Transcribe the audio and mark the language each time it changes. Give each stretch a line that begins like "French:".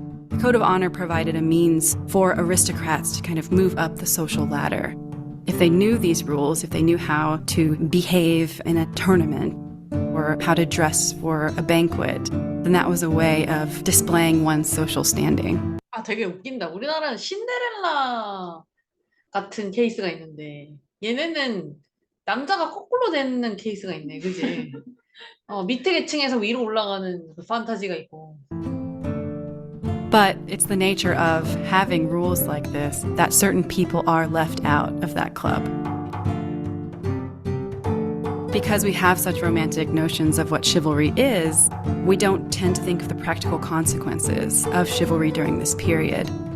English: The Code of Honor provided a means for aristocrats to kind of move up the social ladder. If they knew these rules, if they knew how to behave in a tournament, or how to dress for a banquet, then that was a way of displaying one's social standing.
Korean: 아, 되게 웃긴다. 우리나라는 신데렐라 같은 케이스가 있는데 얘네는 남자가 거꾸로 되는 케이스가 있네, 그지? 밑에 계층에서 위로 올라가는 그 판타지가 있고.
English: But it's the nature of having rules like this that certain people are left out of that club. Because we have such romantic notions of what chivalry is, we don't tend to think of the practical consequences of chivalry during this period.